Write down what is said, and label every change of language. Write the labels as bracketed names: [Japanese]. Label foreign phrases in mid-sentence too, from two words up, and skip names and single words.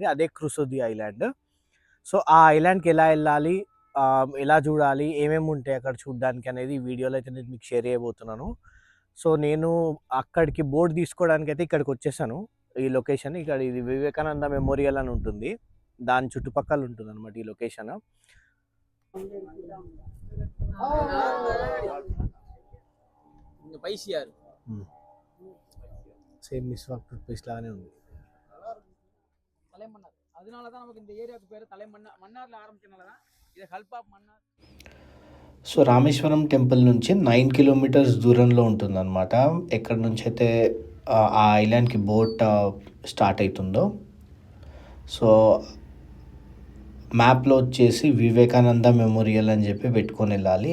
[Telugu] అదే క్రుసోది ఐలాండ్. సో, ఆ ఐలాండ్‌కి ఎలా ఎళ్ళాలి? ఎలా చూడాలి? ఏమేమి ఉంటాయి అక్కడ చూడ్డానికి అనేది ఈ వీడియోలో అయితే నేను మీకు షేర్ చేయబోతున్నాను. సో, నేను అక్కడికి బోట్ తీసుకోవడానికైతే ఇక్కడికొచ్చేసాను. ఈ లొకేషన్ ఇక్కడ ఇది వివేకానంద మెమోరియల్ అని ఉంటుంది. దాని చుట్టుపక్కల ఉంటుందన్నమాట ఈ లొకేషన్. [Tamil] இங்க பைசியார் [Telugu] హ్మ్. సేమ్ మిస్వాక్ [English] tooth paste [Telugu] లాగానే ఉంది. [Tamil] தலைமன்னார். அதனால தான் நமக்கு இந்த ஏரியாவுக்கு பேரு மன்னார்ல ஆரம்பிச்சனால தான் இது ஹல்ப் ஆஃப் மன்னார். [Telugu] సో రామేశ్వరం టెంపుల్ నుంచి 9 కిలోమీటర్స్ దూరంలో ఉంటుందన్నమాట. ఎక్కడి నుంచి అయితే ఆ ఐలాండ్కి [English] boat start [Telugu] అవుతుందో. సో మ్యాప్లో వచ్చేసి వివేకానంద మెమోరియల్ అని చెప్పి పెట్టుకొని వెళ్ళాలి.